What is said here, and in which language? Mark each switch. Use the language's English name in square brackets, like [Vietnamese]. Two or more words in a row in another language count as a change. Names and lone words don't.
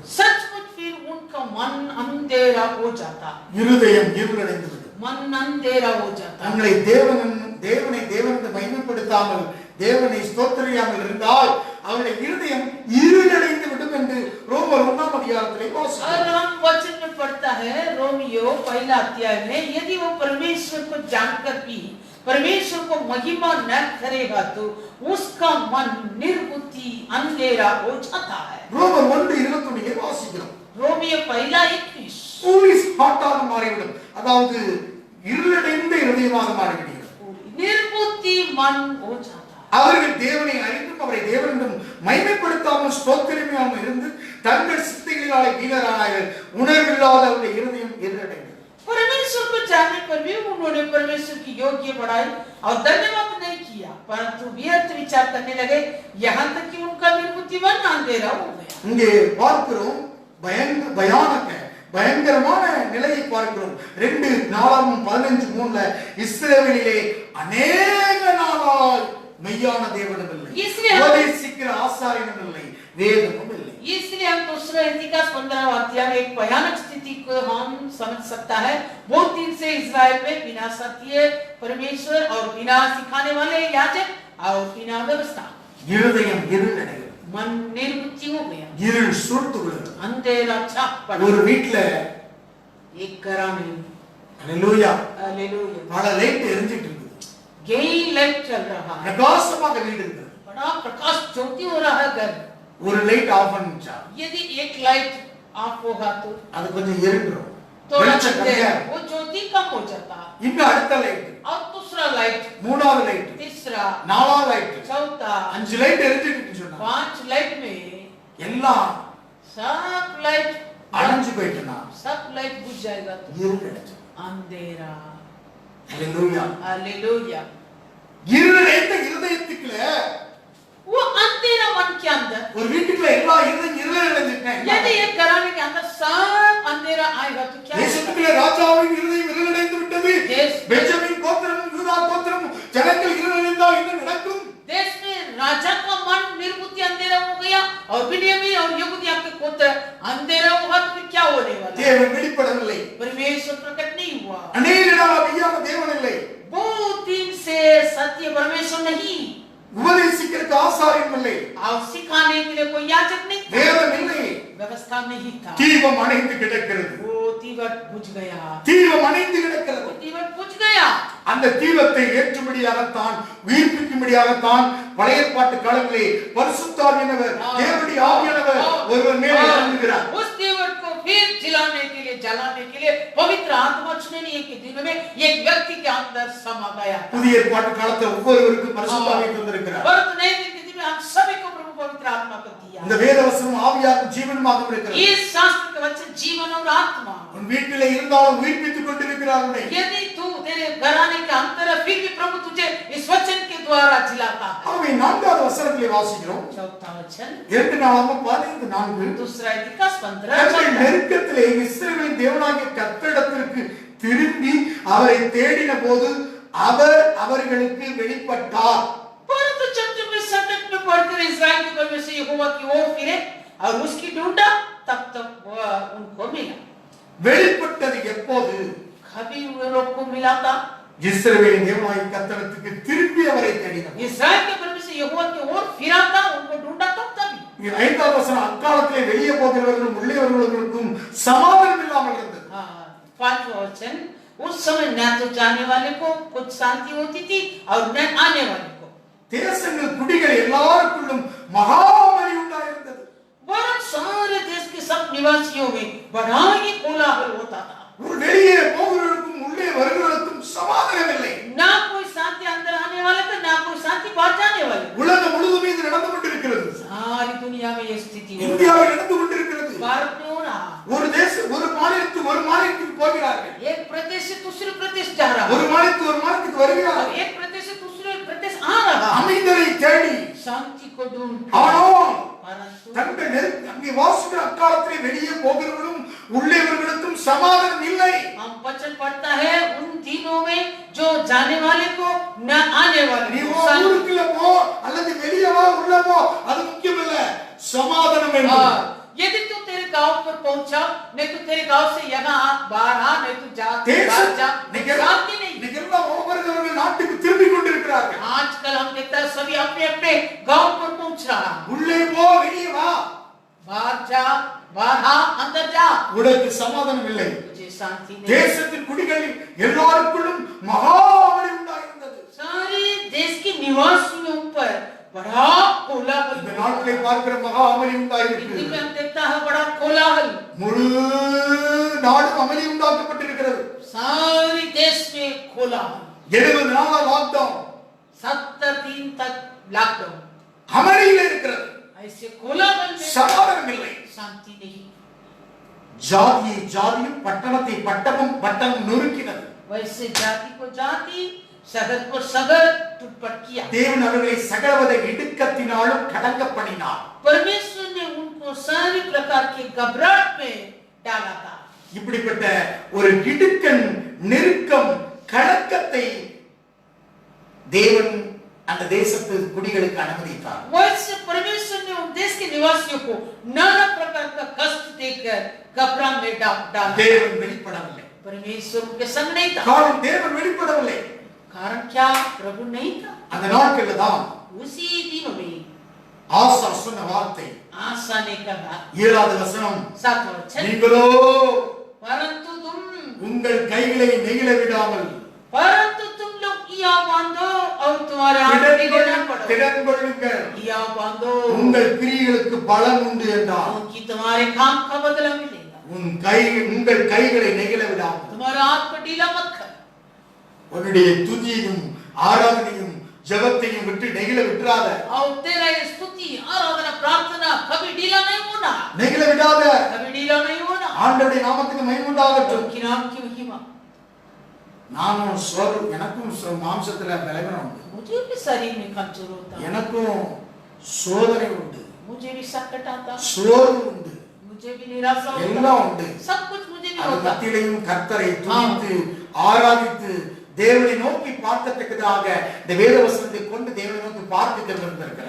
[Hindi] सचमुच फिर उनका मन अंधेरा हो जाता, [Tamil] இருதயம் இருளடைந்து விடும். [Hindi] मन अंधेरा हो जाता। [Tamil] தங்களை தேவனை தேவனை மகிமைப்படுத்தாமல் தேவனை ஸ்தோத்திரியாமல் இருந்தால் அவருடைய இருதயம் இருளடைந்து விடும் என்று ரோமர் 1ஆம் அதிகாரத்திலே வாசிக்கிறோம். [Hindi] और हम वचन में पढ़ता है रोमियो पहला अध्याय में, यदि वो परमेश्वर को जानकर भी परमेश्वर को महिमा न करेगा तो उसका मन निर्बुद्धि अंधेरा हो जाता है। [Tamil] ரோமர் 1:21 வாசிக்கிறோம். [Hindi] रोमियो पहला 21 [English] foolish heart [Tamil] மாறிவிடும். அதாவது இருளடைந்த இருதயமாக மாறிவிடும். [Hindi] निर्बुद्धि मन हो जाता। [Tamil] அவர்கள் தேவனை அறிந்தும் அவரை தேவனிடம் மகிமைப்படுத்தாமல் ஸ்தோத்திரமாமல் இருந்து தங்கள் சிந்தைகளாலே வீணரானார்கள். உணர்வில்லாத அவருடைய இருதயம் இருளடைந்தது. [Hindi] परमेश्वर को जानने पर भी उन्होंने परमेश्वर की योग्य बढ़ाई और धन्यवाद नहीं किया, परंतु व्यर्थ विचार करने लगे, यहाँ तक कि उनका निर्बुद्धि मन अंधेरा हो गया। [Tamil] இங்கே பார்க்கிறோம் பயங்கரமான நிலையை பார்க்கிறோம். 2:4-15:3 இஸ்ரவேலிலே அநேக நாளாய் மெய்யான தேவனும் இல்லை, உபதேசிக்கிற ஆசாரியனும் இல்லை, வேதமும் இல்லை. [Hindi] इसलिए हम दूसरा इतिहास 15वां अध्याय में एक भयानक स्थिति को हम समझ सकता है। बहुत दिन से इस्राएल में बिना सत्य परमेश्वर और बिना सिखाने वाले याजक और बिना व्यवस्था [Tamil] இருதயம் இருளடைகிறது. [Hindi] मन निर्बुद्धि हो गया, [Tamil] இருள் சூழ்ந்து விடுகிறது. [Hindi] अंधेरा छाप पड़ा। [Tamil] ஒரு வீட்ல [Hindi] एक घरा में [Tamil] ஹalleluya [Hindi] हालेलुया [Tamil] பல லைட் எரிஞ்சிட்டு இருக்குது. [Hindi] गई लाइट चल रहा है, [Tamil] பிரகாசமாக வீடு இருக்குது. [Hindi] बड़ा प्रकाश ज्योति हो रहा है घर। [Tamil] ஒரு [English] light off [Tamil] பண்ணிச்சா [Hindi] यदि एक [English] light off [Hindi] होगा तो [Tamil] அது கொஞ்சம் இருண்டும். [Hindi] थोड़ा वो ज्योति कम हो जाता। [Tamil] இன்னும் அடுத்த லைட், [Hindi] और दूसरा लाइट, [Tamil] மூணாவது லைட், [Hindi] तीसरा, [Tamil] நாலாவது லைட், [Hindi] चौथा, [Tamil] 5 லைட் எரிஞ்சிட்டு சொன்னா [Hindi] 5 लाइट में [Tamil] எல்லாம் [Hindi] सब लाइट [Tamil] அணைஞ்சு போயிட்டுனா [Hindi] सब लाइट बुझ जाएगा तो [Tamil] இருளடைஞ்சு. [Hindi] अंधेरा। [Tamil] ஹalleluya [Hindi] हालेलुया [Tamil] இருளடைந்த இருதயத்துக்குள்ள [Hindi] वो अंधेरा मन के अंदर, [Tamil] ஒரு வீட்டுக்குள்ள எல்லா இருளடைஞ்சிட்டேன். [Hindi] यदि एक घराने के अंदर सब अंधेरा आएगा तो क्या होगा? [Tamil] தேசத்துக்குள்ள ராஜாவின் இருதயம் இருளடைந்து விட்டது. [Hindi] देश [Tamil] பெஞ்சமின் கோத்திரம் யூதா கோத்திரம் ஜனங்கள் இருளடைந்தால் என்ன நடக்கும்? [Hindi] देश में राजा का मन निर्बुद्धि अंधेरा हो गया और बिन्यामीन और यहूदिया के गोत्र अंधेरा हुआ तो क्या होने वाला? [Tamil] தேவன் வெளிப்படவில்லை. [Hindi] परमेश्वर प्रकट नहीं हुआ। [Tamil] அநேக நாள் மெய்யான தேவன் இல்லை, [Hindi] बहुत दिन से सत्य परमेश्वर नहीं, [Tamil] உபதேசிக்கிறதுக்கு ஆசாரியன் இல்லை, [Hindi] और सिखाने के लिए कोई याजक नहीं था, [Tamil] வேதம் இல்லை, [Hindi] व्यवस्था नहीं था। [Tamil] தீபம் அணைந்து கிடக்கிறது. [Hindi] वो तीवट बुझ गया, [Tamil] தீபம் அணைந்து கிடக்கிறது. [Hindi] वो तीवट बुझ गया। [Tamil] அந்த தீபத்தை ஏற்றும்படியாகத்தான் உயிர்ப்பிக்கும்படியாகத்தான் பழைய ஏற்பாட்டு காலங்களிலே பரிசுத்த ஆவியானவர் தேவனுடைய ஆவியானவர் ஒருவர் மேலே இறங்குகிறார். [Hindi] उस तीवट को फिर जलाने के लिए पवित्र आत्मा चुनने के दिन में एक व्यक्ति के अंदर समा गया। [Tamil] புதிய ஏற்பாட்டு காலத்துல ஒவ்வொருவருக்கும் பரிசுத்த ஆவியை தந்திருக்கிறார். [Hindi] और नए दिन के दिन में हम सभी को प्रभु पवित्र आत्मा को दिया। [Tamil] இந்த வேத வசனம் ஆவியாகவும் ஜீவனுமாகவும் இருக்கிறது. [Hindi] ये शास्त्र के वचन जीवन और आत्मा। [Tamil] உன் வீட்டிலே இருந்தாலும் உயிர்ப்பித்துக் கொண்டிருக்கிறார். [Hindi] यदि तू तेरे घराने के अंदर है फिर भी प्रभु तुझे इस वचन के द्वारा जिलाता है। [Tamil] ஆகவே 4வது வசனத்திலே வாசிக்கிறோம். [Hindi] चौथा वचन 2:15-4 दूसरा इतिहास 15 [Tamil] தங்கள் நெருக்கத்திலே இஸ்ரவேலின் தேவனாகிய கர்த்தரிடத்திற்கு திரும்பி அவரை தேடின போது அவர் அவர்களுக்கு வெளிப்பட்டார். [Hindi] परंतु जब वे संकट में पड़कर इस्राएल के परमेश्वर यहोवा की ओर फिरे और उसकी ढूंढा तब तक वह उनको मिला। [Tamil] வெளிப்பட்டது எப்போது? [Hindi] कभी वे लोग को मिला था [Tamil] இஸ்ரவேலின் தேவனாகிய கர்த்தரிடத்திற்கு திரும்பி அவரை தேடினார். [Hindi] इस्राएल के परमेश्वर यहोवा की ओर फिरा था, उनको ढूंढा था तभी। [Tamil] 5வது வசனம் அக்காலத்திலே வெளியே போகிறவர்களும் உள்ளே வருகிறவர்களுக்கும் சமாதானம் இல்லாமல் இருந்தது. [Hindi] 5वां वचन उस समय न तो जाने वाले को कुछ शांति होती थी और न आने वाले को। [Tamil] தேசங்கள் குடிகள் எல்லாருக்குள்ளும் மகாமரி உண்டாயிருந்தது. [Hindi] वरन सारे देश के सब निवासियों में बड़ा ही कोलाहल होता था। [Tamil] வெளியே போகிறவர்களுக்கும் உள்ளே வருகிறவர்களுக்கும் சமாதானம் இல்லை. [Hindi] ना कोई शांति अंदर आने वाले थे, ना कोई शांति बाहर जाने वाले। [Tamil] உலகம் முழுவதும் இது நடந்து கொண்டிருக்கிறது. [Hindi] सारी दुनिया में ये स्थिति है। [Tamil] இந்தியாவில் நடந்து கொண்டிருக்கிறது. [Hindi] भारत में हो रहा। [Tamil] ஒரு தேசம் ஒரு மாநிலத்துக்கு போகிறார்கள். [Hindi] एक प्रदेश से दूसरे प्रदेश जा रहा। [Tamil] ஒரு மாநிலத்துக்கு வருகிறார்கள். [Hindi] एक प्रदेश से दूसरे प्रदेश आ रहा। [Tamil] அமைதலை தேடி [Hindi] शांति को ढूंढ। [Tamil] ஆனால் [Hindi] परंतु [Tamil] தங்கள் அங்கே வாசிக்கிற அக்காலத்திலே வெளியே போகிறவர்களும் உள்ளவர்களுக்கும் சமாதானம் இல்லை. [Hindi] हम वचन पढ़ता है उन दिनों में जो जाने वाले को न आने वाले [Tamil] நீ [Hindi] को शांति। [Tamil] ஊருக்குள்ள போ அல்லது வெளியே வா உள்ள போ அது முக்கியம் இல்ல, சமாதானம் வேண்டும். [Hindi] हाँ, यदि तू तेरे गांव पर पहुंचा, नहीं तो तेरे गांव से यहाँ बाहर आ, नहीं तो जा बाहर जा, शांति नहीं। [Tamil] நிகழ்வா ஒவ்வொருவர்கள் நாட்டுக்கு திரும்பி கொண்டிருக்கிறார்கள். [Hindi] आजकल हम देखते हैं सभी अपने अपने गांव पर पहुंच रहा। [Tamil] உள்ளே போ வெளியே வா, [Hindi] बाहर जा बाहर आ अंदर जा, [Tamil] உனக்கு சமாதானம் இல்லை. [Hindi] मुझे शांति नहीं। [Tamil] தேசத்தின் குடிகளில் எல்லாருக்குள்ளும் மகாவலி உண்டாயிருந்தது. [Hindi] सारे देश के निवासियों पर बड़ा कोलाहल। [Tamil] இந்த நாட்டிலே பார்க்கிற மகாவலி உண்டாயிருக்கு. [Hindi] हिंदी में हम देखता है बड़ा कोलाहल। [Tamil] முழு நாடும் அமளி உண்டாக்கப்பட்டிருக்கிறது. [Hindi] सारे देश में कोलाहल। [Tamil] 70 நாளா லாக்டவுன், [Hindi] 70 दिन तक लॉकडाउन। [Tamil] அமளியில் இருக்கிறது. [Hindi] ऐसे कोलाहल में [Tamil] சமாதானம் இல்லை. [Hindi] शांति नहीं। [Tamil] ஜாதியை ஜாதியும் பட்டணத்தை பட்டமும் பட்டமும் நொறுக்கினது. [Hindi] वैसे जाति को जाति, शहर को शहर टूटपट किया। [Tamil] தேவன் அவர்களை சகலவித இடுக்கத்தினாலும் கடங்க பண்ணினார். [Hindi] परमेश्वर ने उनको सारी प्रकार के घबराहट में डाला था। [Tamil] இப்படிப்பட்ட ஒரு இடுக்கன் நெருக்கம் கலக்கத்தை தேவன் அந்த தேசத்து குடிகளுக்கு அனுமதித்தார். [Hindi] वैसे परमेश्वर ने उन देश के निवासियों को नाना प्रकार का कष्ट देकर घबरा में डाला। [Tamil] தேவன் வெளிப்படவில்லை. [Hindi] परमेश्वर उनके संग नहीं था। [Tamil] காரணம் தேவன் வெளிப்படவில்லை. [Hindi] कारण क्या? प्रभु नहीं था। [Tamil] அந்த நாட்கள்ல தான் [Hindi] उसी दिनों में [Tamil] ஆசா சொன்ன வார்த்தை [Hindi] आशा ने कहा, [Tamil] 7வது வசனம், [Hindi] 7वां वचन, [Tamil] நீங்களோ [Hindi] परंतु तुम [Tamil] உங்கள் கைகளை நெகிழ விடாமல் [Hindi] किया बांधो और तुम्हारे हाथ बिगड़ना पड़ो। [Tamil] திடன் கொள்ளுங்கள், [Hindi] किया बांधो [Tamil] உங்கள் கிரியைகளுக்கு பலன் உண்டு என்றார். [Hindi] क्योंकि तुम्हारे काम का बदला मिलेगा। [Tamil] உங்கள் கைகளை நெகிழ விடாமல், [Hindi] तुम्हारा हाथ को ढीला मत कर। [Tamil] உன்னுடைய துதியையும் ஆராதனையும் ஜெபத்தையும் விட்டு நெகிழ விட்டுறாத. [Hindi] और तेरा ये स्तुति आराधना प्रार्थना कभी ढीला नहीं होना, [Tamil] நெகிழ விடாத. [Hindi] कभी ढीला नहीं होना। [Tamil] ஆண்டவருடைய நாமத்துக்கு மகிமை உண்டாகட்டும். [Hindi] उनके नाम की महिमा। [Tamil] நானும் எனக்கும் மாம்சத்துல பலவீனம் உண்டு, [Hindi] मुझे भी शरीर में कमजोर होता है, [Tamil] எனக்கும் சோதனை உண்டு, [Hindi] मुझे भी संकट आता है, [Tamil] சோர்வு உண்டு, [Hindi] मुझे भी निराशा होता [Tamil] எல்லாம் உண்டு. [Hindi] है, सब कुछ मुझे भी [Tamil] அது [Hindi] होता है। [Tamil] மத்தியிலையும் கர்த்தரை துதித்து ஆராதித்து தேவனை நோக்கி பார்க்கத்தக்கதாக இந்த வேத வசனத்தை கொண்டு தேவனை நோக்கி பார்த்து கொண்டிருக்கிறார்.